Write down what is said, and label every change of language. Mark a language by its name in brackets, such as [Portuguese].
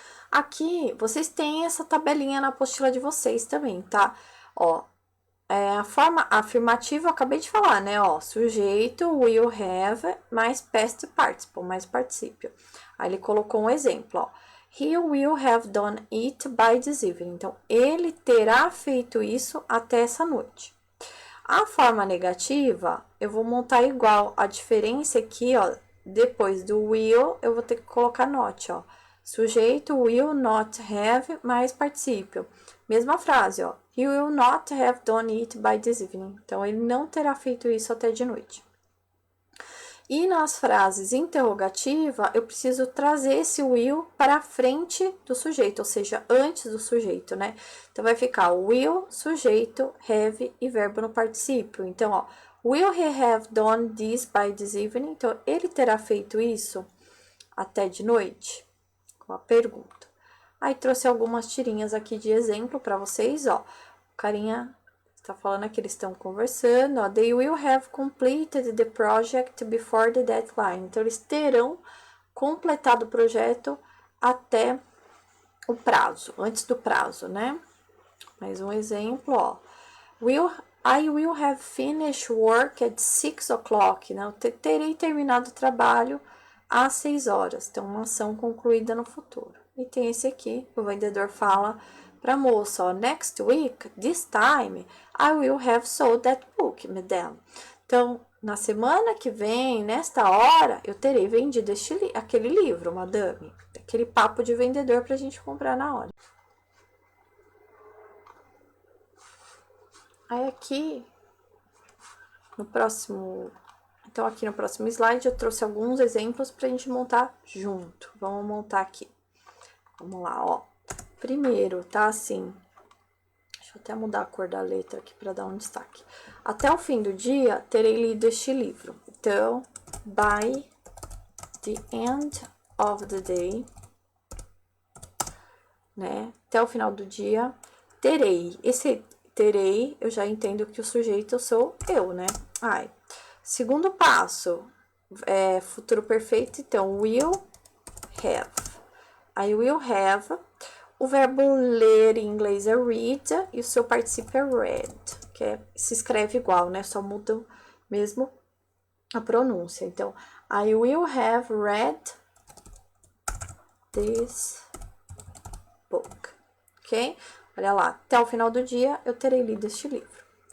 [Portuguese] Aqui, vocês têm essa tabelinha na apostila de vocês também, tá? Ó, a forma afirmativa eu acabei de falar, né? Ó, sujeito, will have, mais past participle, mais particípio. Aí ele colocou um exemplo, ó. [English] He will have done it by this evening. [Portuguese] Então, ele terá feito isso até essa noite. A forma negativa, eu vou montar igual. A diferença aqui, ó, depois do will, eu vou ter que colocar not, ó. Sujeito, will not have, mais particípio. Mesma frase, ó. [English] He will not have done it by this evening. [Portuguese] Então, ele não terá feito isso até de noite. E nas frases interrogativa, eu preciso trazer esse will para frente do sujeito, ou seja, antes do sujeito, né? Então, vai ficar will, sujeito, have e verbo no particípio. Então, ó, [English] will he have done this by this evening? [Portuguese] Então, ele terá feito isso até de noite? Com a pergunta. Aí trouxe algumas tirinhas aqui de exemplo para vocês, ó. O carinha está falando aqui, eles estão conversando, ó. [English] They will have completed the project before the deadline. [Portuguese] Então, eles terão completado o projeto até o prazo, antes do prazo, né? Mais um exemplo, ó. [English] I will have finished work at 6 o'clock. [Portuguese] Né? Eu terei terminado o trabalho às 6 horas. Então, uma ação concluída no futuro. E tem esse aqui, o vendedor fala para a moça, ó, [English] next week, this time, I will have sold that book, madame. [Portuguese] Então, na semana que vem, nesta hora, eu terei vendido aquele livro, madame. Aquele papo de vendedor para a gente comprar na hora. Aí aqui, no próximo... Então, aqui no próximo slide, eu trouxe alguns exemplos para a gente montar junto. Vamos montar aqui. Vamos lá, ó. Primeiro, tá assim. Deixa eu até mudar a cor da letra aqui para dar um destaque. Até o fim do dia, terei lido este livro. Então, [English] by the end of the day, [Portuguese] né? Até o final do dia, terei. Esse terei, eu já entendo que o sujeito sou eu, né? Ai. Segundo passo, futuro perfeito, então, will have. [English] I will have. [Portuguese] O verbo ler em inglês é read e o seu particípio é read, que se escreve igual, né? Só muda mesmo a pronúncia. Então, [English] I will have read this book, ok? [Portuguese] Olha lá, até o final do dia eu terei lido este livro.